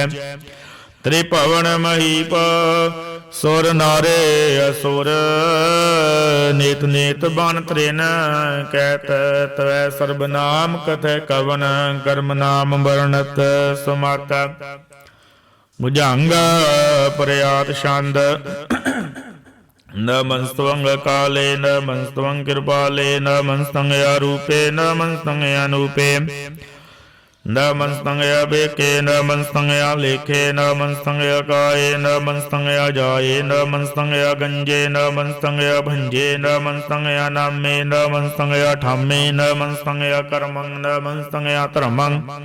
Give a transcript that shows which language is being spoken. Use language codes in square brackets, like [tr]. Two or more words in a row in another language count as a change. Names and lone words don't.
[bra] ਤ੍ਰਿਭਵਨ ਮਹੀਪ, ਸੁਰ ਨਾਰੇ ਅਸੁਰ। ਨੇਤ ਨੇਤ ਬਨ ਤ੍ਰਿਨ, ਕਹਿਤ ਤਵੈ ਸਰਬ ਨਾਮ। ਕਥੈ ਕਵਨ ਕਰਮ ਨਾਮ, ਵਰਣਤ ਸੁਮਤ। ਭੁਜੰਗ ਪ੍ਰਿਆਤ ਛੰਦ। नमस्त्वं काले नमस्त्वं कृपाले नमस्तं रूपे नमस्तं अनूपे नमस्तं बेके नमस्तं लेखे नमस्तं काये नमस्तं जाये नमस्तं गंजे नमस्तं भंजे नमस्तं नामे नमस्तं ठामे नमस्तं कर्मं नमस्तं धर्मं